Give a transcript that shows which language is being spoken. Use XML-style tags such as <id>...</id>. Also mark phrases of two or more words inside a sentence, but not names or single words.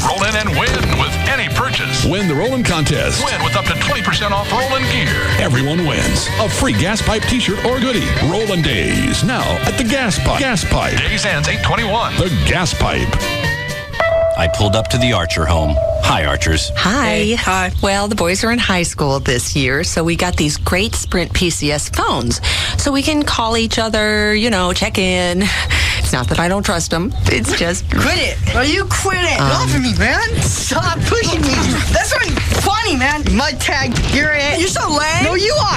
<en>Roll in and win with any purchase. Win the Rollin' Contest. Win with up to 20% off Rollin' gear. Everyone wins. A free Gas Pipe t-shirt or goodie. Rollin' Days. Now at the Gas Pipe. Days ends 8/21. The Gas Pipe. I pulled up to the Archer home. Hi, Archers. Hi. Hi. Well, the boys are in high school this year, so we got these great Sprint PCS phones. So we can call each other, check in. It's not that I don't trust them. It's just... Quit it. Well, you quit it. Get off of me, man. Stop pushing me. That's not funny, man. Mud tag. You're it. You're so lame. No, you are.</en>